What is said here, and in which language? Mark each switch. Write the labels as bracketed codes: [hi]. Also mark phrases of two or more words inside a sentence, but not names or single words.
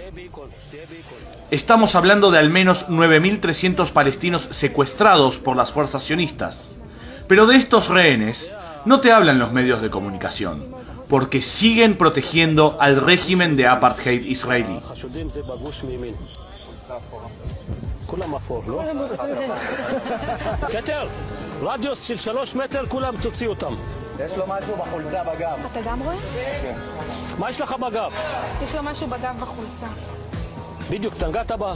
[es] Estamos hablando de al menos 9.300 palestinos secuestrados por las fuerzas sionistas. Pero de estos rehenes no te hablan los medios de comunicación, porque siguen protegiendo al régimen de apartheid israelí. [he] רדיוס של 3 מטר, כולם תוציא אותם. יש לו משהו בחולצה בגב. אתה גם רואה? כן. מה יש לך בגב? יש לו משהו בגב בחולצה. בדיוק, תנגעת בה.